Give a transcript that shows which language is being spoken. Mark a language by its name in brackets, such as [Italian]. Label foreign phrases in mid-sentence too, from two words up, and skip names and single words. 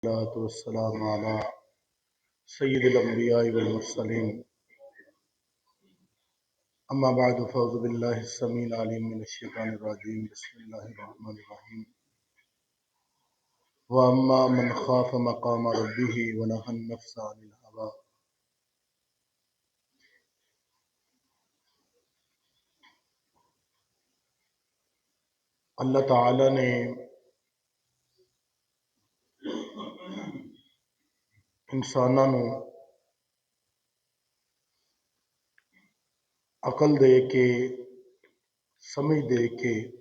[Arabic] والسلام على سيد الأنبياء و المرسلين أما بعد فأعوذ بالله السميع العليم من الشيطان الرجيم بسم الله الرحمن الرحيم و أما من خاف مقام ربه و نهى النفس عن الهوى. [Punjabi] اللہ تعالیٰ نے انساناں نوں عقل دے کے سمجھ دے کے